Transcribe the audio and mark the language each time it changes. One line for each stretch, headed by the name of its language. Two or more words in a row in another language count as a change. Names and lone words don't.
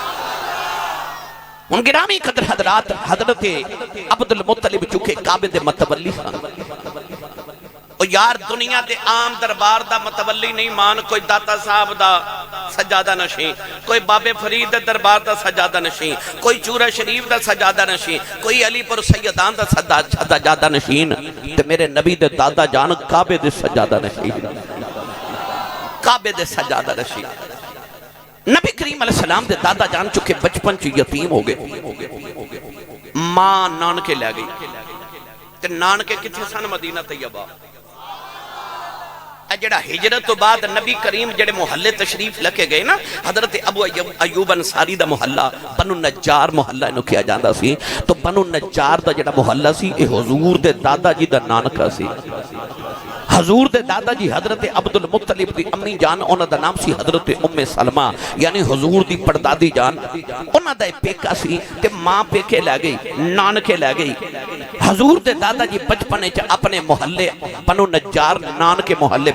Punjabi: ان گرامی قدر حضرات حضرت عبد المطلب چکے کعبے دے متولی سن او یار دنیا دے عام دربار دا متولی نہیں مان کوئی داتا صاحب دا سجادہ نشین کوئی باب فرید دا دربار دا سجادہ نشین کوئی چورہ شریف دا سجادہ نشین کوئی علی پر سیدان دا سجادہ نشین تے میرے نبی دے دادا جان کعبے دے سجادہ نشین کعبے دے سجادہ نشین نبی کریم علیہ السلام دے دادا جان چکے بچپن چ یتیم ہو گئے ماں نانکے لے گئی تے نانکے کتھے سن مدینہ طیبہ جڑا ہجرت تو بعد نبی کریم جڑے محلے تشریف لکے گئے نا حضرت ابو ایوب انصاری دا محلہ بنو نجار محلہ انہوں کیا جاندہ سی تو بنو نجار دا جڑا محلہ سی اے حضور دے دادا جی دا نانکہ سی حضور دے دادا جی حضرت عبد المطلب دی امی جان انہ دا نام سی حضرت ام سلمہ یعنی حضور دی پردادی جان انہ دا پیکا سی تے ماں پیکے لے گئی نانکے لے گئی حضور دے دادا جی بچپنے چا اپنے محلے بنو نجار نانکے محلے